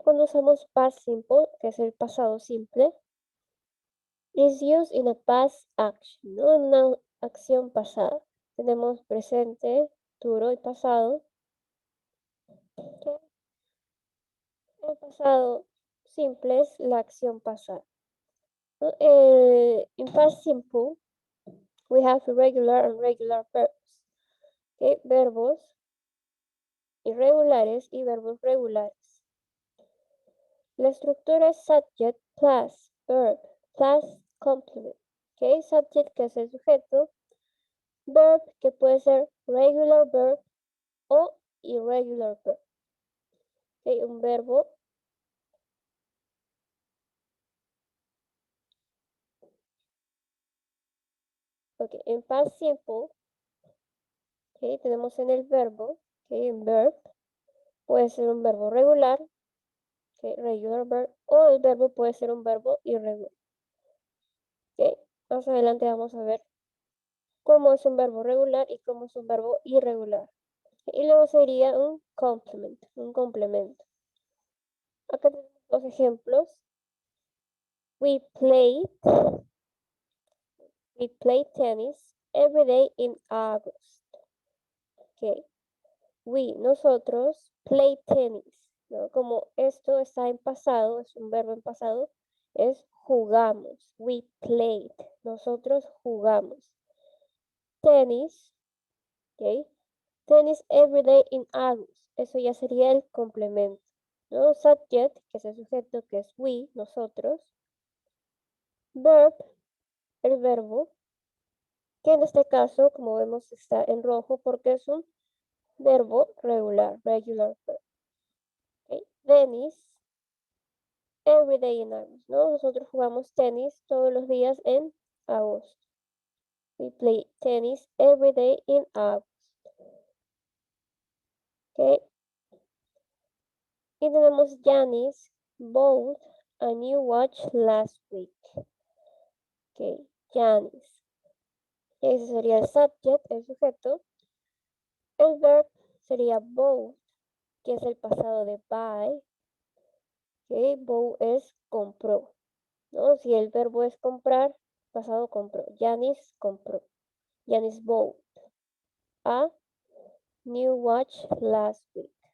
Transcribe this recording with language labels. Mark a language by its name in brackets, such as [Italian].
[Spanish] Cuando usamos past simple, que es el pasado simple, [English] is used in a past action, [Spanish] ¿no? En una acción pasada. Tenemos presente, futuro y pasado. Okay. El pasado simple es la acción pasada. ¿No? [English] In past simple, we have irregular and regular verbs. [Spanish] Okay. Verbos irregulares y verbos regulares. La estructura es [English] subject plus verb plus complement. ¿Okay? [Spanish] Subject, que es el sujeto. Verb, que puede ser regular verb o irregular verb. ¿Okay? Un verbo. Okay. En past simple, ¿okay? Tenemos en el verbo, ¿okay? En verb, puede ser un verbo regular, ¿okay? Regular verb, o el verbo puede ser un verbo irregular. ¿Okay? Más adelante vamos a ver cómo es un verbo regular y cómo es un verbo irregular. Y luego sería un complement, un complemento. Acá tenemos dos ejemplos. [English] We play tennis every day in August. Okay. We, nosotros, play tennis. ¿No? [Spanish] Como esto está en pasado, es un verbo en pasado, es jugamos. [English] We played. [Spanish] Nosotros jugamos. Tenis. Okay. [English] Tennis every day in August. [Spanish] Eso ya sería el complemento. ¿No? Subject, que es el sujeto, que es we, nosotros. Verb, el verbo, que en este caso, como vemos, está en rojo porque es un verbo regular, regular verb. Okay. [English] Tennis, every day in August, ¿no? [Spanish] Nosotros jugamos tenis todos los días en agosto. [English] We play tennis every day in August. Okay. [Spanish] Y tenemos [English] Janice bought a new watch last week. Okay. Janice. [Spanish] Ese sería el subject, el sujeto. El verb sería bought, que es el pasado de buy. Okay. Bought es compró. ¿No? Si el verbo es comprar, pasado compró. Janice compró. [English] Janice bought a new watch last week.